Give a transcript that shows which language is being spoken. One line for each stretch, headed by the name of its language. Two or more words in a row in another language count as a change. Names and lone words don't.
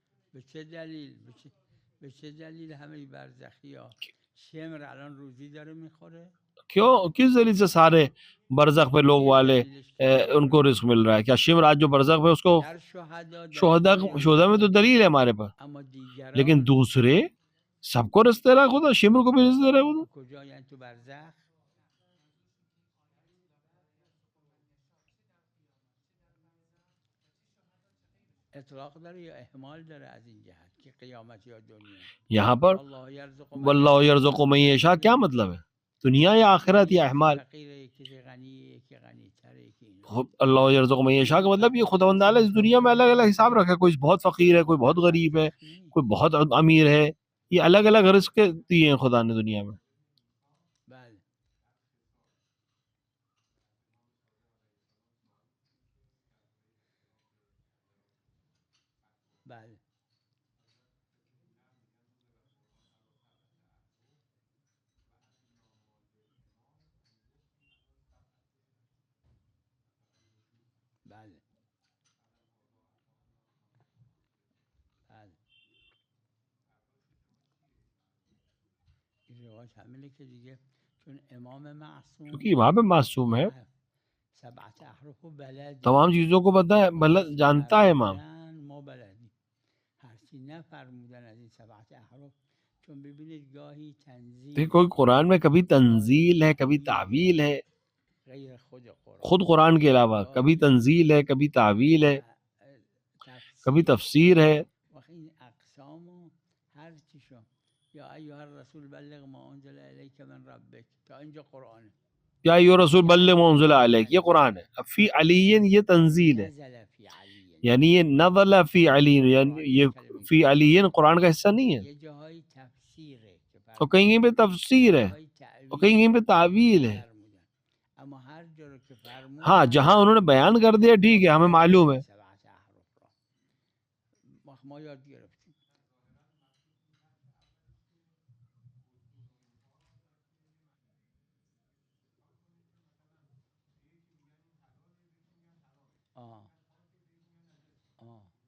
Persian: به چه دلیل به چه دلیل همه برزخی ها شمر الان روزی داره میخوره؟
Urdu: کیوں کس دلیل سے سارے برزخ پہ لوگ
Persian: چیه
Urdu: والے
Persian: دلیلش که
Urdu: ان کو رزق مل رہا ہے؟ کیا شمر آج جو برزخ پہ اس کو
Persian: در شهدا
Urdu: شہدا
Persian: دلیلی هم
Urdu: شہدا میں تو
Persian: هست،
Urdu: دلیل ہے ہمارے پاس،
Persian: اما
Urdu: لیکن
Persian: دیگران
Urdu: دوسرے سب کو رزق دے رہا ہے خدا، شمر کو بھی رزق دے رہا ہے خدا.
Persian: کجا؟ یعنی تو برزخ اطلاق داره یا احمال داره از این جهت که قیامت یا دنیا؟
Urdu: یہاں پر
Arabic: الله یرزق من واللہ یشاء یرزق من یشاء
Urdu: کیا مطلب ہے؟ دنیا یا آخرت یا
Persian: یکی احمال؟ فقیره یکی غنی یکی غنی تره یکی اینا.
Arabic: اللہ یرزق من یشاء
Urdu: کا مطلب یہ خداوند تعالی اس دنیا میں الگ الگ حساب رکھا ہے، کوئی بہت فقیر ہے، کوئی بہت غریب ہے،
Persian: رزق نیست.
Urdu: کوئی بہت امیر ہے. یہ الگ الگ رزق دیے ہیں خدا نے دنیا میں.
Persian: بله بله بله بله این روایت همینه که دیگه چون امام معصوم
Urdu: کیونکہ وہاں پہ معصوم ہے،
Arabic: سبعت احرف
Persian: و بلدی
Urdu: تمام چیزوں کو پتہ ہے،
Persian: هرچی
Urdu: جانتا ہے امام.
Persian: فرمودن ما بلدیم، هرچی نفرمودن از این
Arabic: سبعت احرف
Persian: چون ببینید گاهی تنزیل
Urdu: دیکھ کوئی قرآن میں کبھی تنزیل ہے، کبھی تعویل ہے،
Persian: غیر خود قرآن
Urdu: خود قرآن کے علاوہ کبھی تنزیل ہے، کبھی تعویل ہے، کبھی تفسیر ہے.
Persian: وقتی این اقسام و هر چیشو
Arabic: یا ایها الرسول بلغ ما انزل الیک من ربک
Persian: تا اینجا قرآنه.
Arabic: یا ایھا رسول بلغ ما انزل الیک،
Urdu: یہ قرآن ہے. اب
Arabic: فی علی
Urdu: یہ تنزیل ہے،
Arabic: نزل فی علی
Urdu: یعنی یہ
Arabic: نزل فی علی،
Urdu: یعنی یہ
Arabic: فی علی
Urdu: قرآن کا حصہ نہیں ہے.
Persian: یه جاهای تفسیره که
Urdu: اور کہیں کہیں پہ تفسیر ہے، اور کہیں کہیں پہ تعویل ہے.
Persian: فرمودن اما هر جا رو که فرمودن
Urdu: ہاں جہاں انہوں نے بیان کر دیا ٹھیک ہے، ہمیں معلوم ہے.
Arabic: سبعت احرف
Persian: را ما یاد گرفتیم. آه آه